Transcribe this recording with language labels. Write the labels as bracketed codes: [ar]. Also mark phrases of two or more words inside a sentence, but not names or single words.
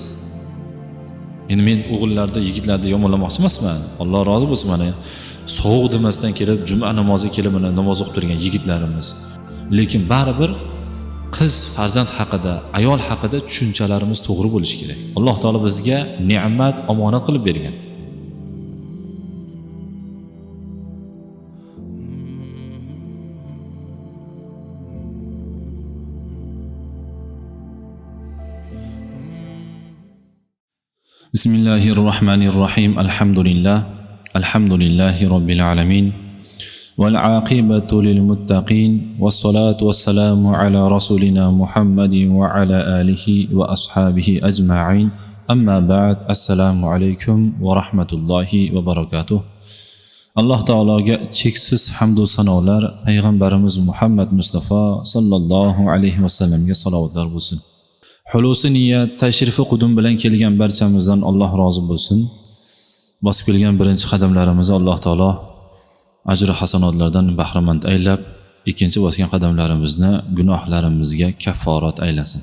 [uz] Endi men o'g'illarda, yigitlarda yomonlamoqchi emasman. Alloh rozi bo'lsin, mana sovuq demasdan kelib juma namoziga kelib mana namoz o'qib turgan yigitlarimiz. Lekin baribir qiz farzand haqida, ayol haqida tushunchalarimiz to'g'ri bo'lishi kerak. Alloh taolo bizga ne'mat, omonat qilib bergan. [ar] بسم الله الرحمن الرحيم. الحمد لله رب العالمين. والعاقبة للمتقين والصلاة والسلام على رسولنا محمد وعلى آله وأصحابه أجمعين أما بعد السلام عليكم ورحمة الله وبركاته. الله تعالى [uz] cheksiz hamd va sanolar payg'ambarimiz Muhammad Mustafa [ar] صلى الله عليه [uz] vasallamga salovatlar bo'lsin. Hulusi niyat, tashrifi qudum bilan kelgan barchamizdan Alloh rozi bo'lsin. Bosib kelgan birinchi qadamlarimizni Alloh taolo ajr hasanotlardan bahramand aylab, ikkinchi bosgan qadamlarimizni gunohlarimizga kafforat aylasin.